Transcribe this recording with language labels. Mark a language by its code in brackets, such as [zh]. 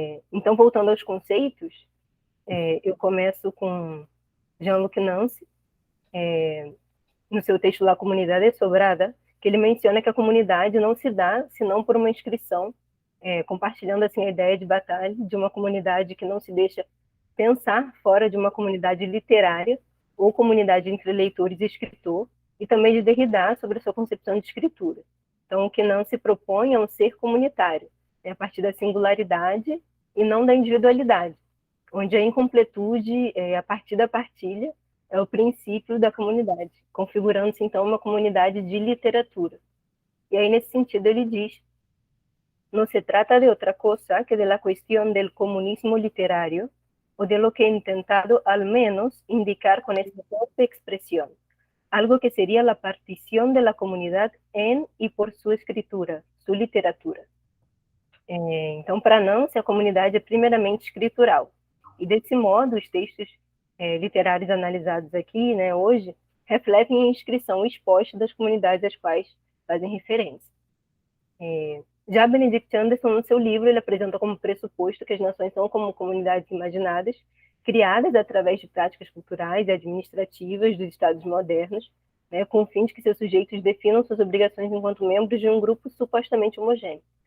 [pt] Então, voltando aos conceitos, eu começo com Jean-Luc Nancy, no seu texto La Comunidade Sobrada, que ele menciona que a comunidade não se dá senão por uma inscrição, compartilhando assim a ideia de batalha de uma comunidade que não se deixa pensar fora de uma comunidade literária ou comunidade entre leitores e escritor, e também de Derrida sobre a sua concepção de escritura. Então, o que não se propõe é um ser comunitário, é a partir da singularidade e não da individualidade, onde a incompletude, a partir da partilha, é o princípio da comunidade, configurando-se, então, uma comunidade de literatura. E aí, nesse sentido, ele diz: [es] no se trata de otra cosa que de la cuestión del comunismo literario o de lo que he intentado al menos indicar con esta propia expresión, algo que sería la partición de la comunidad en y por su escritura, su literatura. [pt] Então, para Nancy, a comunidade é primeiramente escritural. E, desse modo, os textos literários analisados aqui, né, hoje, refletem a inscrição exposta das comunidades às quais fazem referência. Já Benedict Anderson, no seu livro, ele apresenta como pressuposto que as nações são como comunidades imaginadas, criadas através de práticas culturais e administrativas dos estados modernos, né, com o fim de que seus sujeitos definam suas obrigações enquanto membros de um grupo supostamente homogêneo.